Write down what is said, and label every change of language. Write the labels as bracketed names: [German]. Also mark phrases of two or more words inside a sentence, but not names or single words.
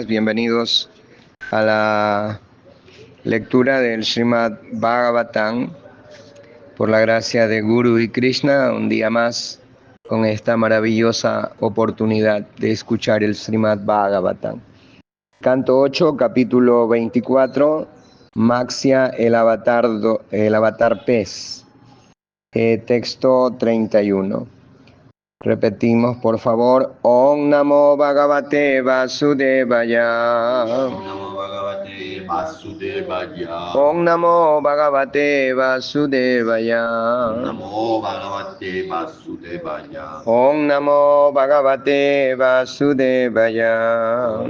[Spanish] Bienvenidos a la lectura del Srimad Bhagavatam por la gracia de Guru y Krishna, un día más con esta maravillosa oportunidad de escuchar el Srimad Bhagavatam. Canto 8, capítulo 24, Maxia, el avatar pez. Texto 31. Repetimos, por favor. [Sanskrit] Om Namo Bhagavate Vasudevaya. Om Namo Bhagavate Vasudevaya. Om Namo Bhagavate Vasudevaya. Om Namo Bhagavate Vasudevaya. Om Namo Bhagavate Vasudevaya.